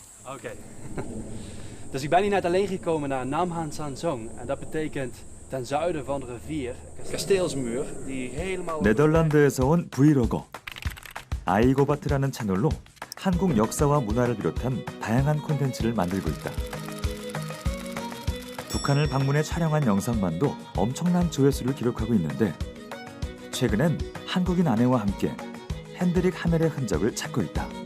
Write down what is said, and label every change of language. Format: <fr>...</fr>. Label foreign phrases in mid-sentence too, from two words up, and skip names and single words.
<nl>Oké. Dus ik ben hier net alleen gekomen naar Namhan Sansong. En dat betekent ten zuiden van de rivier. Kasteelsmuur die helemaal...</nl> <ko>네덜란드에서 온 브이로거 아이고바트라는 채널로 한국 역사와 문화를 비롯한 다양한 콘텐츠를 만들고 있다. 북한을 방문해 촬영한 영상만도 엄청난 조회수를 기록하고 있는데 최근엔 한국인 아내와 함께 핸드릭 하멜의 흔적을 찾고 있다.</ko>